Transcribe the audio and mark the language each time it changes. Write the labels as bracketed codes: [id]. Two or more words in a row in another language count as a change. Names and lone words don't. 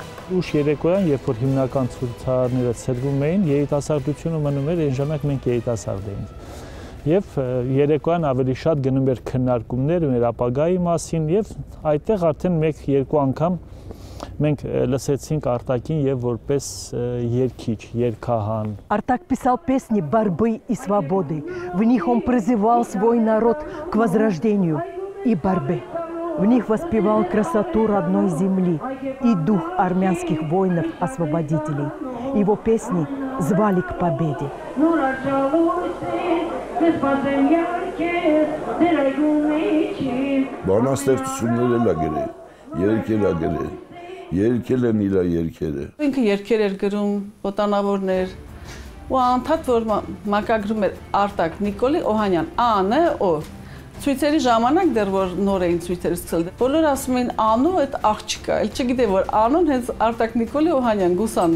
[hy] Ուշ երեկոյան, երբ որ հիմնական ցուցարարները ցրվում էին, երիտասարդությունը մնում էր, այն ժամանակ մենք երիտասարդ էինք։ Եվ երեկոյան ավելի շատ գնում էր քննարկումներ մեր ապագայի մասին եւ այդտեղ արդեն 1-2 անգամ մենք լսեցինք Արտակին եւ որպես երգիչ, երգահան։ [ru] Артак писал песни борьбы и свободы. В них он призывал свой народ к возрождению и борьбе. В них воспевал красоту родной земли и дух армянских воинов-освободителей. Его песни звали к победе. [hy] Բանաստեղծություններ էլ ա գրել, երգեր ա գրել, երգել են իր երգերը։ Ինքը երգեր էր գրում, ոտանավորներ, ու անդադ որ մակագրում էր Արտակ Նիկոլի Օհանյան, Ա-ն Օ։ Ցույցերի ժամանակ դեռ որ նոր էին ցույցերը սկսել։ Բոլորը ասում էին Անու այդ աղջիկա, էլ չգիտեի որ Անուն հենց Արտակ Նիկոլի Օհանյան Գուսանն է։